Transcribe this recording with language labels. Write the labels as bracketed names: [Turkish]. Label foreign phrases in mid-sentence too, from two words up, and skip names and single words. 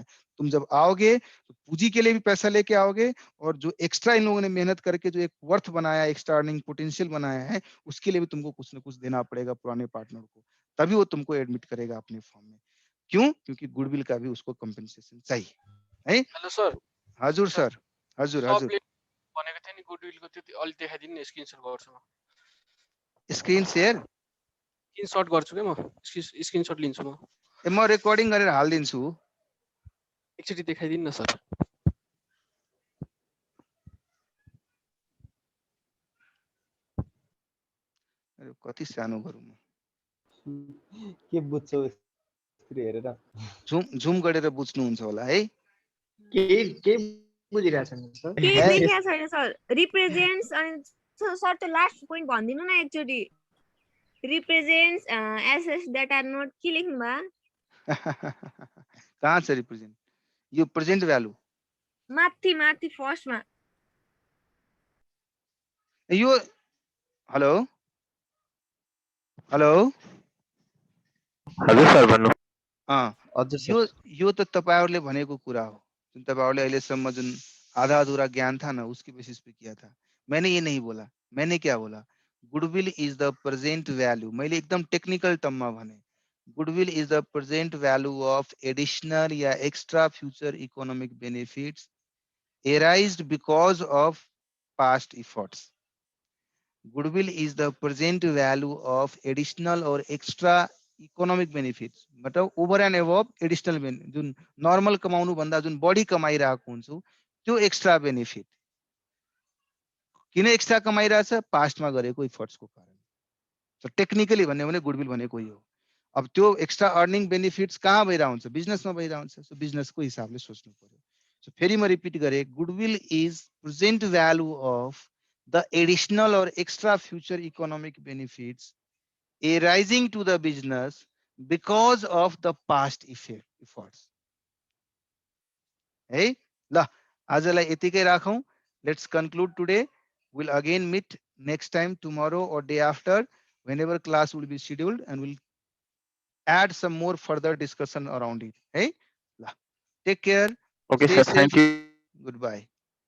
[Hindi] तुम जब आओगे तो पूंजी के लिए भी पैसा लेके आओगे, और जो एक्स्ट्रा इन लोगों ने मेहनत करके जो एक वर्थ बनाया, [English] extra earning potential [Hindi] बनाया है, उसके लिए भी तुमको कुछ ना कुछ देना पड़ेगा पुराने पार्टनर को, तभी वो तुमको एडमिट करेगा अपने फॉर्म में। क्यों? क्योंकि गुडविल का भी उसको कंपेंसेशन चाहिए है। [English] hello sir. [Nepali] हजुर सर, हजुर हजुर। सबले भनेको थिएँ नि गुडविलको, त्यो अलि देखाइदिनु नि, स्क्रिनशट गर्छु म। [English] screen share [Nepali] स्क्रिनशट गर्छु के म, स्क्रिनशट लिन्छु म। म रेकर्डिङ गरेर हालिदिन्छु। एकचोटि देखाइदिनु न सर। अरे कति सानो गरौँ म, के बुझ्छौ यसरी हेरेर? झुम गरेर बुझ्नुहुन्छ होला है। के बुझिरहेछन् सर? केही देखिया छैन सर। रिप्रेजेन्ट्स अनि सर त्यो [English] last point [Nepali] भनिदिनु न एकचोटि। [English] represents assets that are not [Nepali] के लेख्नु भा? कहाँ छ रिप्रेजेन्ट? यो [English] present value [Nepali] माथि माथि फर्स्टमा। यो हेलो हेलो हजुर सर भन्नु। हजुर सर। यो त तपाईहरुले भनेको कुरा हो, जुन तपाईहरुले अहिलेसम्म जुन [Hindi] आधा अधूरा ज्ञान था ना, उसके बेसिस पे किया था। मैंने ये नहीं बोला, मैंने क्या बोला? [English] goodwill is the present value. [Nepali] मैले एकदम [English] technical term [Nepali] भने, [English] goodwill is the present value of additional or extra future economic benefits arised because of past efforts. Goodwill is the present value of additional or extra economic benefits, मतलब over and above additional benefit, [Nepali] जुन नर्मल कमाउनु भन्दा जुन बढी कमाइरहेको हुन्छु त्यो [English] extra benefit. [Nepali] किन एक्स्ट्रा कमाइरहेछ? पास्टमा गरेको इफर्ट्सको कारण। सो टेक्निकली भन्ने भने गुडविल भनेको यो हो। अब त्यो [English] extra earning benefits [Nepali] कहाँ भइरहेको हुन्छ? बिजनेसमा भइरहेको हुन्छ। सो बिजनेसको हिसाबले सोच्नु पर्यो। सो फेरि म रिपिट गरेँ, [English] goodwill is present value of the additional and extra future economic benefits arising to the business because of the past efforts. [Nepali] है ल, आजलाई यतिकै राखौं। [English] Let's conclude today. We'll again meet next time, tomorrow or day after, whenever class will be scheduled, and we'll add some more further discussion around it. Hey, take care. Okay, Stay sir. Thank safe. you. Goodbye.